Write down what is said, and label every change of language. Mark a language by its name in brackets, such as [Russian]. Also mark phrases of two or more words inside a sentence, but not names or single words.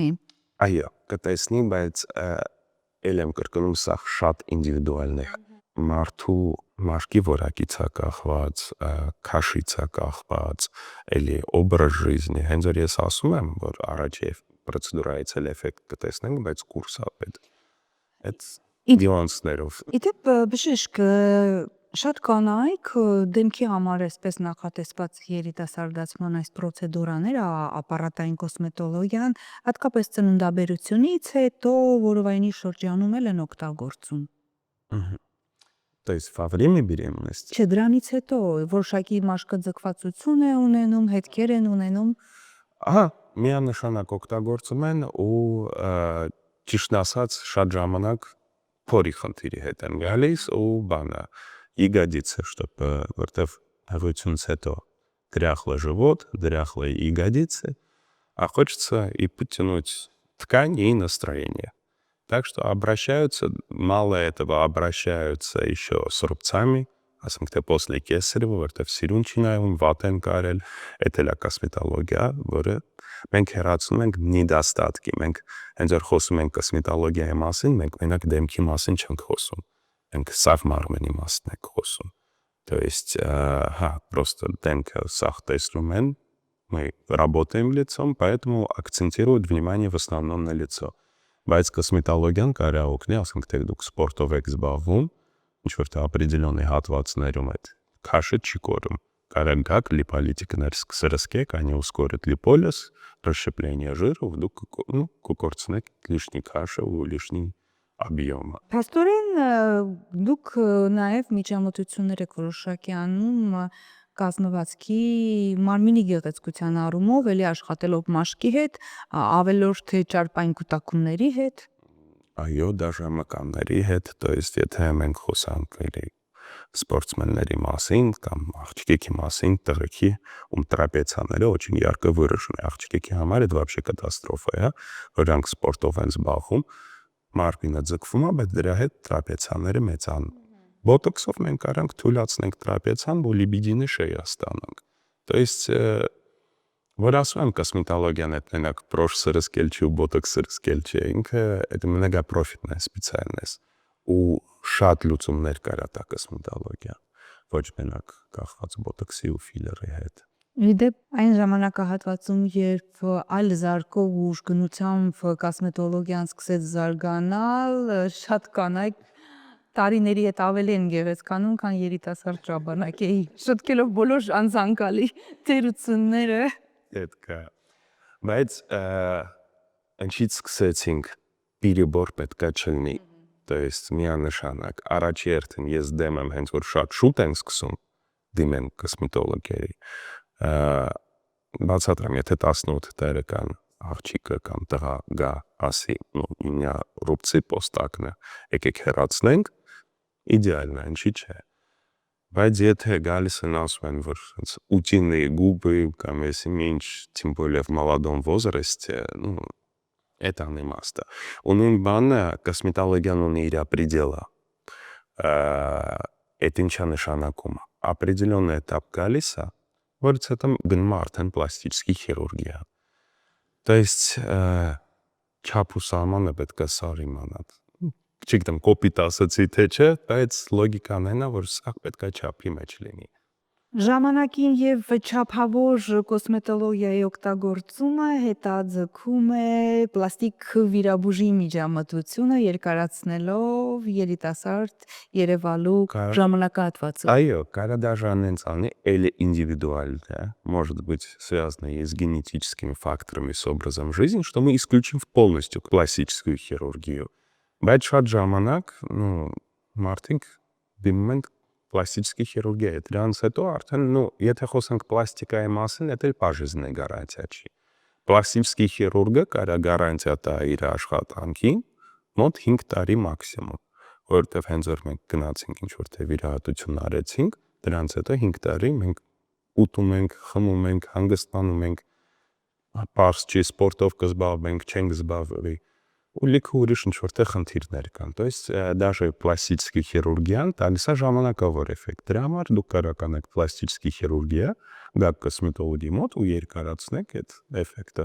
[Armenian] Այո, կտեսնի, բայց ել եմ կրկնում, սա շատ ինդիվիդուալն է։ Մարդու մաշկի որակից է կախված, քաշից է կախված, էլի [Russian] образ жизни։ [Armenian] Հենց որ ես ասում եմ, որ առաջի պրոցեդուրայից էլ էֆեկտ կտեսնենք, բայց կուրսա պետք։ Այդ նյուանսներով։ Իդեպ բժիշկ, շատ կանայք դեմքի համար էսպես նախատեսված երիտասարդացման այս պրոցեդուրաները, ապարատային կոսմետոլոգիան, հատկապես ծննդաբերությունից հետո որովայնի շրջանում էլ են օգտագործում։ [Russian] То есть во время беременности [Armenian] Չէ, դրանից հետո որոշակի մաշկաձգվածություն է ունենում, հետքեր են ունենում։ ահա միանշանակ օգտագործում են ու ճիշտ ասած շատ ժամանակ փորի խնդիրի հետ են գալիս ու բանը [Russian] ягодицы, чтобы [Armenian] որտեվ հղությունից հետո [Russian] дряхлый живот, дряхлые ягодицы, а хочется и потянуть ткань и настроение. Так что обращаются, мало этого, обращаются еще с рубцами, [Armenian] ասենք после կեսարեва, որտեվ սիրուն չի նայում, վատ են կարել, էդ էլ է կոսմետոլոգիա, որը մենք հեռացնում ենք недостатки, մենք հենց որ խոսում ենք կոսմետոլոգիայի մասին, մենք մենակ դեմքի մասին չենք խոսում, մենք սավ մարմնի մասին ենք խոսում, [Russian] то есть, просто [Armenian] դեմքը սաղ տեսնում են, [Russian] мы работаем лицом, поэтому акцентируют внимание в основном на лицо. [Armenian] Բայց կոսմետոլոգիան կարա օգնի, ասենք թե դուք սպորտով եք զբաղվում, ինչ-որ թե определенный հատվածներում այդ քաշը չի կորում։ Կարա գաք լիպոլիտիկներ սկսրսկեք, [Russian] они ускорят липолиз, расщепление жира, вдруг կկորցնեք лишний [Armenian] քաշը ու [Russian] лишний объема։ [Armenian] Փաստորեն դուք նաև միջամտություններ եք որոշակի անում կազմվածքի մարմինի գեղեցկության առումով, էլի աշխատելով մաշկի հետ, ավելորդ թե ճարպային կուտակումների հետ։ Այո, даже մկանների հետ, [Russian] то есть [Armenian] եթե մենք խոսանք спортсменների մասին կամ աղջիկի մասին, տղեկի ում տրապեցիաները [Russian] очень ярко выражены, [Armenian] աղջիկի համար [Russian] это вообще [Armenian] կատաստրոֆա է, որոնք սպորտով են զբաղվում, մարմինը ձգվում է, բայց դրա հետ տրապեցիաները մեծանում։ Բոտոքսով մենք կարանք թույլատնենք տրապեցիան, որ լիբիդինը շեյա ստանանք։ [Russian] То есть [Armenian] որ ասում եմ կոսմետոլոգիան это մենակ պրոշ սրսկել չի ու բոտոքս սրսկել չի, ինքը [Russian] это многопрофильная специальность [Armenian] ու շատ լուծումներ կարա տա կոսմետոլոգիա, ոչ մենակ կախված բոտոքսի ու ֆիլերի հետ։ Իդեպ այն ժամանակահատվածում, երբ այլ զարկով ու ուժգնությամբ կոսմետոլոգիան սկսեց զարգանալ, շատ կանայք տարիների հետ ավելի են գեղեցկանում, քան երիտասարդ ժամանակի, շտկելով բոլոր անցանկալի թերությունները։ Պետք է։ Բայց ինչից սկսեցինք պիրիբոր պետքա չլինի, [Russian] то есть [Armenian] միանշանակ առաջի երթին ես դեմ եմ հենց որ շատ շուտ են սկսում դիմեն կոսմետոլոգիայի, բացատրեմ, եթե 18 տարեկան աղջիկը կամ տղա գա ասի, [Russian] у меня рубцы постакны, [Armenian] եկեք հեռացնենք, идеально, ինչի՞ չէ։ Բայց եթե գալիս են ասում են, որ [Russian] утиные губы, [Armenian] կամ [Russian] если меньше, тем более в молодом возрасте, это [Armenian] անիմաստ է։ У նույն բանը կոսմետոլոգիան ունի իր пределы։ Это ինչա նշանակում է։ Определенный этап գալիս է, որից հետո գնում է արդեն [Russian] պլաստический хирургия։ То есть [Armenian] չափ ու սահմանը պետք է սար իմանալ։ Չգիտեմ, կոպիտ ասացի թե չէ, բայց լոգիկան այն է, որ սա պետք է չափի մեջ լինի։ Ժամանակին եւ չափավոր կոսմետոլոգիայի օգտագործումը հետաձգում է պլաստիկ վիրաբուժի միջամտությունը երկարացնելով երիտասարդ երևալու ժամանակահատվածը։ Այո, կարա даже անենց անի, [Russian] или индивидуально, может быть связано и с генетическими факторами, с образом жизни, что мы исключим полностью классическую хирургию։ [Armenian] Բայց շատ ժամանակ, մարդիկ դիմում են [Russian] պլաստической хирургии, [Armenian] դրանից հետո արդեն, եթե խոսենք պլաստիկայի մասին, [Russian] это пожизненная гарантия [Armenian] չի։ [Russian] Պլաստический хирургը [Armenian] կարա գարանտիա տա իր աշխատանքին մոտ 5 տարի մաքսիմում, որովհետև հենց որ մենք գնացինք ինչ-որ թե վիրահատություն արեցինք, Դրանց հետո 5 տարի մենք ուտում ենք, խմում ենք, հանգստանում ենք, պարզ չի սպորտով կզբաղվենք, չենք զբաղվի ու լիքը ուրիշ ինչ-որտեղ խնդիրներ կան։ [Russian] То есть даже [Armenian] պլաստիկի խիրուրգիան տալիս է ժամանակավոր էֆեկտ։ Դրա համար դուք կարող եք պլաստիկի խիրուրգիա, գաք կոսմետոլոգի մոտ ու երկարացնեք այդ էֆեկտը։